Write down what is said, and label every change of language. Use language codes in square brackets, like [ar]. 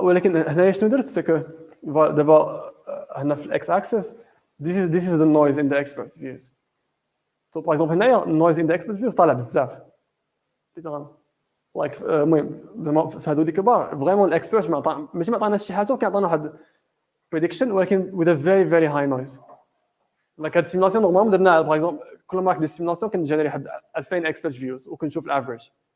[ar] ولكن هنايا شنو درت سكو دابا هنا في الاكس اكسس [en] this is the noise in the expert views. [ar] So [fr] par exemple [ar] هنايا [en] noise in the expert views [ar] طالع بزاف. like المهم زعما في هادو اللي كبار فريمون الاكسبيرت ماشي ما عطاناش شي حاجه ولكن عطانا واحد prediction ولكن [en] with a very very high noise. [ar] like هاد السيمولاسيون نورمالمون درنا باغ اكزومبل كل ما دي سيمولاسيون كنجينيري واحد 2000 اكسبيرت فيوز وكنشوف الافريج.